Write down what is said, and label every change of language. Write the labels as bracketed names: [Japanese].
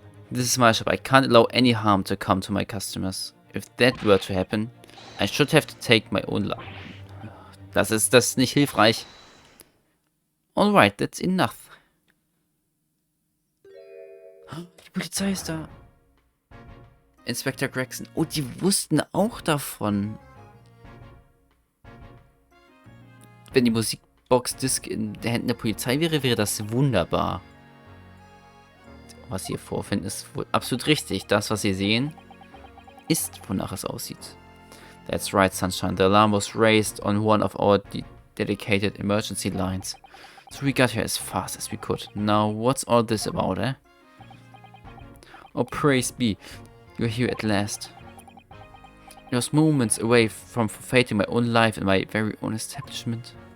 [English] This is my shop. I can't allow any harm to come to my customers. If that were to happen, I should have to take my own life. [German] Das ist nicht hilfreich. [English] Alright, that's enough. [German] Die Polizei ist da. Inspector Gregson. Oh, die wussten auch davon. Wenn die Musik Box-Disc in den Händen der Polizei wäre, wäre das wunderbar. Was Sie hier vorfinden, ist wohl absolut richtig. Das, was Sie sehen, ist, wonach es aussieht. [English] That's right, Sunshine. The alarm was raised on one of our dedicated emergency lines. So we got here as fast as we could. Now, what's all this about, eh? Oh, praise be. You're here at last. I was moments away from forfeiting my own life in my very own establishment.